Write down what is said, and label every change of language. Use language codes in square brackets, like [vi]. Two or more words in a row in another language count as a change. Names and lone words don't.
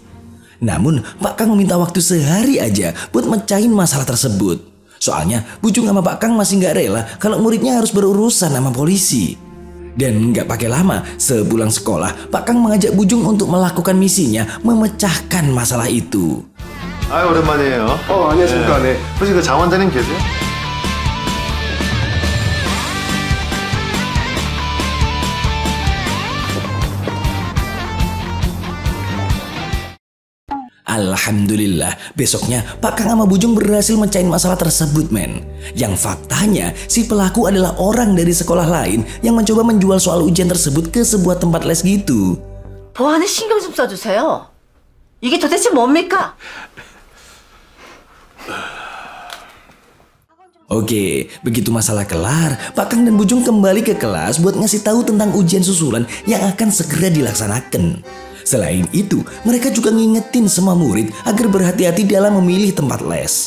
[id] Namun, Pak Kang meminta waktu sehari aja buat mecahin masalah tersebut. Soalnya, Bujung sama Pak Kang masih nggak rela kalau muridnya harus berurusan sama polisi. Dan nggak pakai lama, sepulang sekolah, Pak Kang mengajak Bujung untuk melakukan misinya memecahkan masalah itu. [ko] 아유 오랜만이에요. 안녕하십니까. 네. 혹시 그 장 원장님 계세요? [id] Alhamdulillah, besoknya Pak Kang sama Bujung berhasil mecahin masalah tersebut, men. Yang faktanya, si pelaku adalah orang dari sekolah lain yang mencoba menjual soal ujian tersebut ke sebuah tempat les gitu. [ko] 보안에 신경 좀 써주세요. 이게 도대체 뭡니까? [id] Oke, begitu masalah kelar, Pak Kang dan Bujung kembali ke kelas buat ngasih tahu tentang ujian susulan yang akan segera dilaksanakan. Selain itu, mereka juga ngingetin semua murid agar berhati-hati dalam memilih tempat les.